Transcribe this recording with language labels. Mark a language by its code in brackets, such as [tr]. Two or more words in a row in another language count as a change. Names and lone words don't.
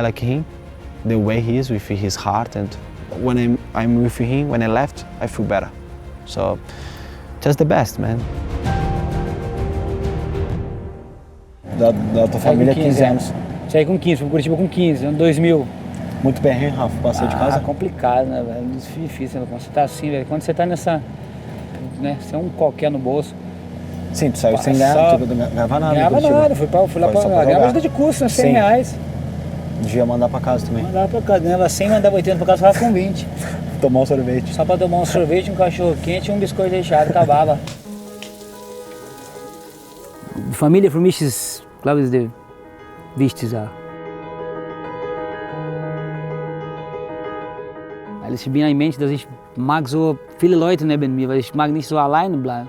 [en] like him, the way he is with his heart, and when I'm with him, when I left, I feel better. So, just the best, man. [pt] Da tua família, 15 anos. Saí com 15, fui para Curitiba com 15, ano 2000. Muito bem, hein, Rafa? Passou de casa? Complicado, né, velho? Difícil, quando você tá assim, velho. Quando você tá nessa, né, você é um qualquer no bolso. Sim, tu saiu sem ganhar, tu não ganhava nada. Ganhava nada, fui lá pra ganhava ajuda de custo, né, 100 reais. Devia mandar pra casa também. Mandava pra casa, ganhava 100, mandava 80 pra casa, ficava com 20. Tomar um sorvete. Só pra tomar um sorvete, um cachorro quente e um biscoito recheado, acabava. [de] Familie für mich ist, glaube ich, die wichtigste Sache. Weil ich bin ein Mensch, dass ich mag so viele Leute neben mir, weil ich mag nicht so alleine bleiben.